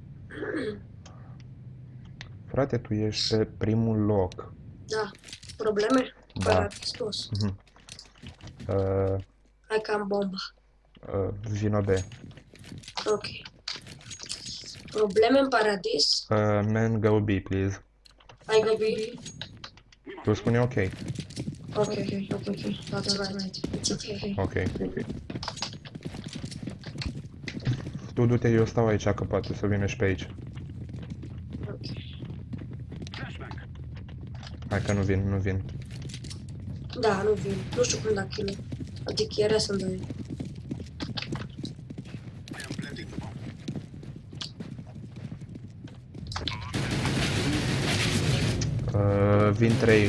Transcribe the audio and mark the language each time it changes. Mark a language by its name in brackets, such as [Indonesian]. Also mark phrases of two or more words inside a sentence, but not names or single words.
[Romanian] Frate, tu ești pe primul loc. Da. Probleme? Da. Păi, spus. Hai că am bomba. Vino B. Ok. Probleme în paradis? [English] Man, go B, please. [Romanian] Hai go B. Tu spune ok. [English] Ok. That's right. It's okay. Ok. [Romanian] Tu du-te, eu stau aici, că poate să vină și pe aici. Ok. Hai că nu vin, nu vin. Da, nu vin. Nu știu cum da kill. Adică era să-mi dai. Vin 3.